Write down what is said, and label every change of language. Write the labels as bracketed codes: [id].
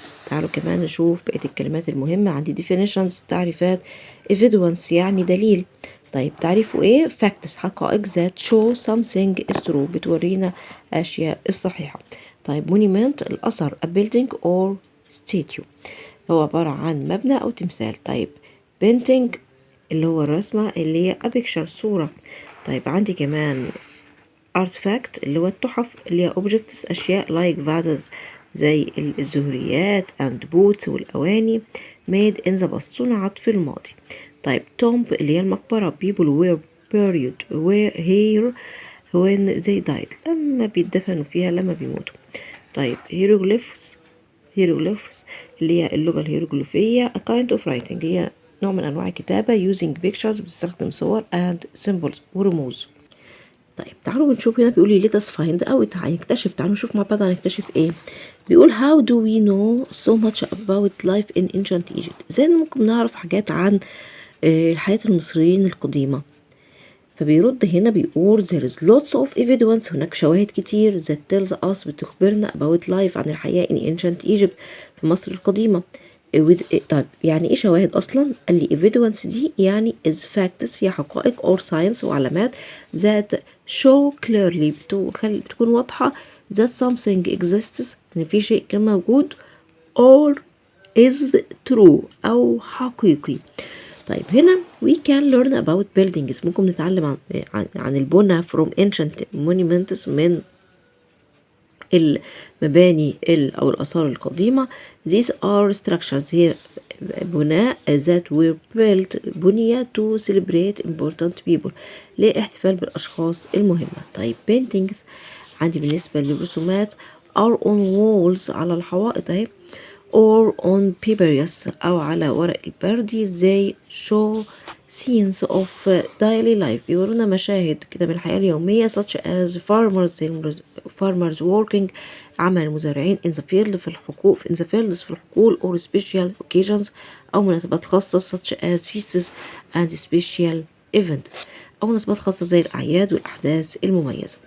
[ar] تعالوا كمان نشوف بقية الكلمات المهمة. عندي definitions، تعريفات. evidence، يعني دليل. طيب تعريفه ايه؟ facts، حقائق. [en] that show something is true، [ar] بتورينا أشياء الصحيحة. طيب monument، الأثر. [en] a building or statue، [ar] هو عبارة عن مبنى أو تمثال. طيب painting، اللي هو الرسمة، اللي هي [en] a picture، [ar] صورة. طيب عندي كمان artifact، اللي هو التحف، اللي هي objects، أشياء [en] like vases، [ar] زي الزهريات [en] and boots، [ar] والأواني. [en] made in the past، [ar] صنعت في الماضي. طيب tomb، اللي هي المقبرة. [en] people were buried here when they died، [ar] لما بيدفنوا فيها لما بيموتوا. طيب hieroglyphs، اللي هي اللغة الهيروغليفية. [en] a kind of writing، [ar] هي نوع من أنواع الكتابة. [en] using pictures، [ar] بتستخدم صور [en] and symbols، [ar] ورموز. طيب تعالوا نشوف هنا بيقول لي [en] let us find out، [ar] هنكتشف. تعالوا نشوف مع بعض هنكتشف ايه. [en] بيقول how do we know so much about life in ancient Egypt، [ar] ازاي ممكن نعرف حاجات عن حياة المصريين القديمة. فبيرد هنا بيقول [en] there is lots of evidence، [ar] هناك شواهد كتير [en] that tells us، [ar] بتخبرنا [en] about life، [ar] عن الحياة [en] in ancient Egypt، [ar] في مصر القديمة. طيب يعني ايه شواهد اصلا؟ قال لي evidence دي يعني [en] is facts، [ar] هي حقائق [en] or science، [ar] وعلامات [en] that show clearly، [ar] بتكون واضحة [en] that something exists، [ar] ان في شيء كان موجود [en] or is true، [ar] او حقيقي. [en] طيب هنا we can learn about buildings، [ar] ممكن نتعلم عن البنى [en] from ancient monuments، [ar] من المباني أو الآثار القديمة. [en] These are structures [ar] هي بناء [en] that were built [ar] بنية [en] to celebrate important people [ar] لاحتفال بالأشخاص المهمة. طيب paintings عندي بالنسبة للرسومات [en] are on walls [ar] على الحوائط اهي [en] or on papyrus [ar] أو على ورق البردي. [en] they show scenes of daily life [ar] بيورونا مشاهد كده من الحياة اليومية [en] such as farmers working [ar] عمل المزارعين [en] in the field [ar] في الحقول في الحقول [en] or special occasions [ar] أو مناسبات خاصة [en] such as feasts and special events [ar] أو مناسبات خاصة زي الأعياد والأحداث المميزة.